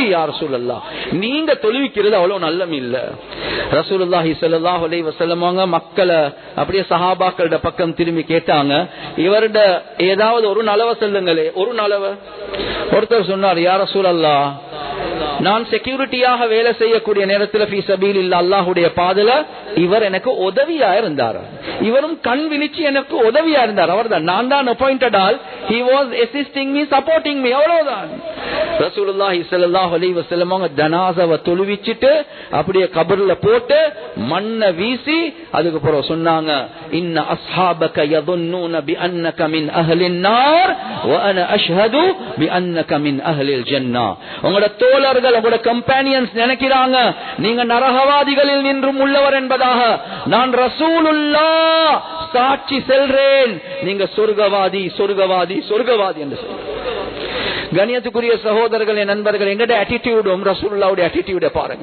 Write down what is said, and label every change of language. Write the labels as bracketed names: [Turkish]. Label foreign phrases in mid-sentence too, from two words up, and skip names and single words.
[Arabic] يا رسول الله, [Tamil] நீங்க தொழுவிக்கிறது அவ்வளவு நல்லம் இல்ல. [Arabic] رسول الله صلى الله عليه وسلم [Tamil] அவங்க மக்களை அப்படியே சஹாபாக்களோட பக்கம் திரும்பி கேட்டாங்க, இவருட ஏதாவது ஒரு நலவ சொல்லுங்களே, ஒரு நலவ. ஒருத்தர் சொன்னார், [Arabic] يا رسول الله, [Tamil] நான் செக்யூரிட்டியாக வேலை செய்யக்கூடிய நேரத்தில் [Arabic] في سبيل الله, [Tamil] அல்லாஹ்வுடைய பாதையில இவர் எனக்கு உதவியா இருந்தார், இவரும் கண் விழிச்சு எனக்கு உதவியா இருந்தார். அவர்தான், நான் தான் அப்பாயிண்டட் ஆல், [English] he was assisting me, supporting me, [Tamil] அவ்வளவுதான். [Arabic] رسول الله صلى الله عليه وسلم [Tamil] அவங்க ஜனாஸாவை தொழுவிச்சிட்டு அப்படியே கபர்ல போட்டு மண்ணை வீசி அதுக்கு பிறகு சொன்னாங்க, [Arabic] إن أصحابك يظنون بانك من اهل النار وانا اشهد بانك من اهل الجنه. [Tamil] உங்களுடைய தோழர்கள், உங்களுடைய கம்பெனியன்ஸ் நினைக்கிறாங்க நீங்க நரகவாதிகளில் நின்றும் உள்ளவர் என்பதாக. நான் ரசூலுல்லாஹ் சாட்சி செல்றேன், நீங்க சொர்க்கவாதி சொர்க்கவாதி சொர்க்கவாதி என்று சொல்றேன். கண்ணியத்துக்குரிய சகோதரர்களே, நண்பர்கள், எங்கட ஆட்டிடியூடும் ரசூலுல்லாஹ்வுடைய ஆட்டிடியூட பாருங்க.